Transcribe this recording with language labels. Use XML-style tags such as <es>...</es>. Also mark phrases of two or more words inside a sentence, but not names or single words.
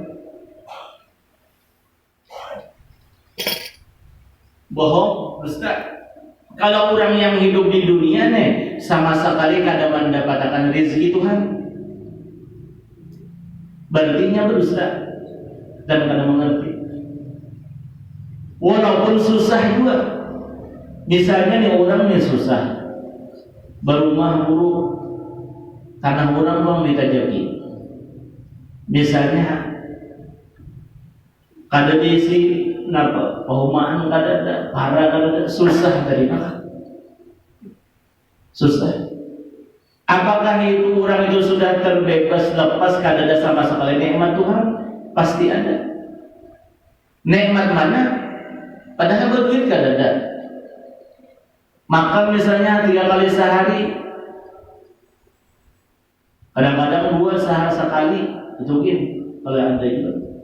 <id>Bohong, dusta.</id> <bjn>Kalau orang yang hidup di dunia nih sama sekali kada mendapatkan rezeki Tuhan, berartinya berdusta dan kada mengerti.</bjn> <id>Walaupun susah juga.</id> <bjn>Misalnya nih orang nih susah, berumah buruk, tanah orang bang ditajaki. Misalnya kada diisi napa perumahan kada ada, para kada ada, susah dari mana?</bjn> <id>Susah.</id> <bjn>Apakah itu orang itu sudah terbebas lepas kada ada sama sekali nikmat Tuhan?</bjn> <id>Pasti ada. Nikmat mana?</id> <bjn>Padahal berduit kada ada. Makan misalnya 3 kali sehari, kadang-kadang 2 sehari sekali, itu mungkin kalau anda juga.</bjn>